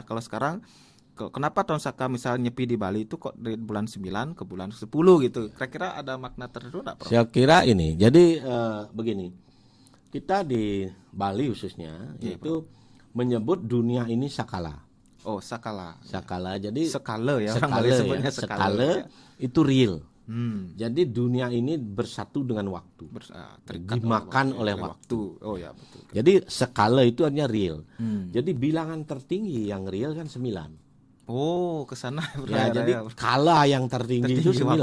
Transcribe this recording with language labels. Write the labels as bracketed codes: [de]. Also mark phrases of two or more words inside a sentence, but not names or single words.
[id] Kalau sekarang kenapa tahun Saka misalnya nyepi di Bali itu kok dari bulan 9 ke bulan 10 gitu? Kira-kira ada makna tertentu enggak, Prof? Saya kira ini. Jadi begini. Kita di Bali khususnya itu menyebut dunia ini sakala. Oh, sakala. Sakala. Jadi Sekala ya, orang Bali sebutnya sekala. Sekala itu real. Hmm. Jadi dunia ini bersatu dengan waktu. Terikat Dimakan oleh waktu. Oh ya, betul. Jadi skala itu artinya real. Jadi bilangan tertinggi yang real kan 9. Oh, ke sana Ya, jadi kala yang tertinggi itu 9.